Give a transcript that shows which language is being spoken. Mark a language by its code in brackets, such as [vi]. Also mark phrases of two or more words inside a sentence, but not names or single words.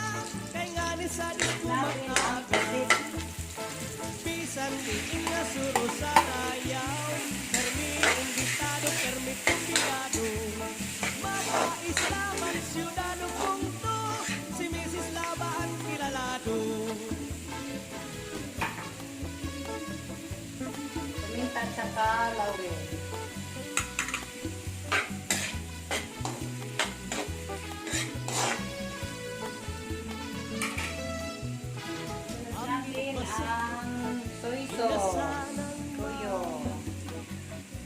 [hil] Kay ngani sa disco mag-aga. Bisan diin nga suro sa rayaw. Permi imbitado, permi kumbinado. Mapa-islaman, siyudado punto. Si Mrs. Labaan kilalado. [tl] Paminta at saka laurel. Sunod natin ang [en] soy sauce.